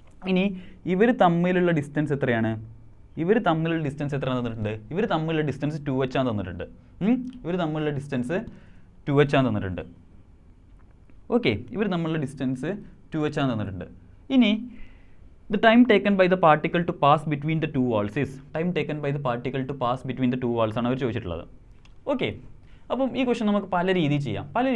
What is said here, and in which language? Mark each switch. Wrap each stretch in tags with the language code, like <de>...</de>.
<ml>ഇനി ഇവർ തമ്മിലുള്ള ഡിസ്റ്റൻസ് എത്രയാണ്? ഇവർ തമ്മിലുള്ള ഡിസ്റ്റൻസ് എത്ര തന്നിട്ടുണ്ട്? ഇവർ തമ്മിലുള്ള ഡിസ്റ്റൻസ് 2h ആണ് തന്നിട്ടുണ്ട്. ഇവർ തമ്മിലുള്ള ഡിസ്റ്റൻസ് 2h ആണ് തന്നിട്ടുണ്ട്. ഓക്കെ, ഇവർ തമ്മിലുള്ള ഡിസ്റ്റൻസ് 2h ആണ് തന്നിട്ടുണ്ട്.</ml> <en>ഇനി the time taken by the particle to pass between the two walls is time taken by the particle to pass between the two walls</en> <ml>ആണ് അവർ ചോദിച്ചിട്ടുള്ളത്. ഓക്കെ, അപ്പം ഈ ക്വസ്റ്റൻ നമുക്ക് പല രീതിയിൽ ചെയ്യാം.</ml>